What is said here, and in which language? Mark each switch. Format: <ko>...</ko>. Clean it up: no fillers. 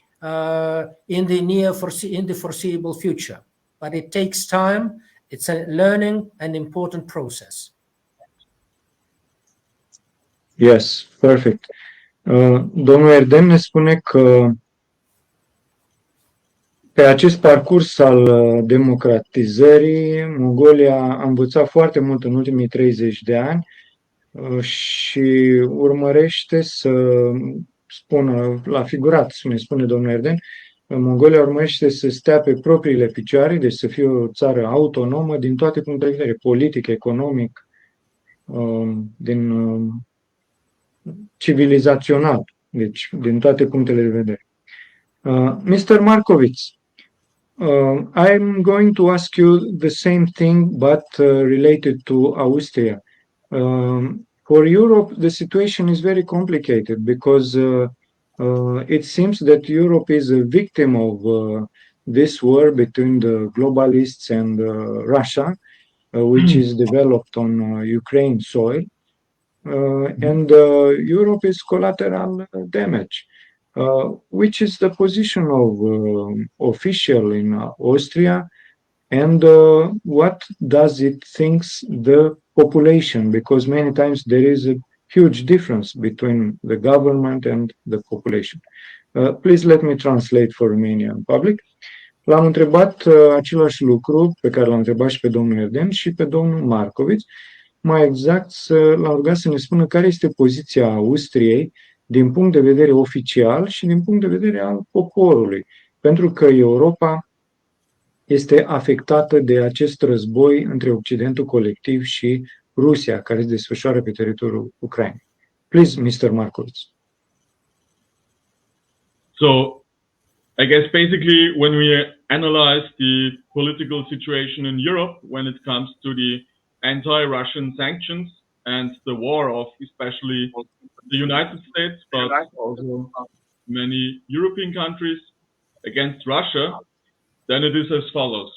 <en>in the foreseeable future. But it takes time. It's a learning and important process. Yes, perfect.</en> <ro>Domnul Erden ne spune că pe acest parcurs al democratizării, Mongolia a învățat foarte mult în ultimii 30 de ani și urmărește să spună, la figurat, ne spune domnul Erden, Mongolia urmărește să stea pe propriile picioare, deci să fie o țară autonomă din toate punctele de vedere, politic, economic, din civilizațional, deci din toate punctele de vedere.</ro> <en>Mr. Markovits, I'm going to ask you the same thing, but related to Austria. For Europe, the situation is very complicated because it seems that Europe is a victim of this war between the globalists and Russia, which is developed on Ukraine soil. And Europe is collateral damage. Which is the position of official in Austria, and what does it thinks the population? Because many times there is a huge difference between the government and the population. Please let me translate for Romanian public.</en> <ro>L-am întrebat același lucru pe care l-am întrebat și pe domnul Erden și pe domnul Markovits. Mai exact, l-am rugat să ne spună care este poziția Austriei din punct de vedere oficial și din punct de vedere al poporului. Pentru că Europa este afectată de acest război între Occidentul colectiv și Rusia, care se desfășoară pe teritoriul Ucrainei.</ro> <en>Please, Mr. Markovits. So, I guess basically when we analyze the political situation in Europe, when it comes to the anti-Russian sanctions and the war of especially the United States, but also many European countries against Russia, then it is as follows.</en>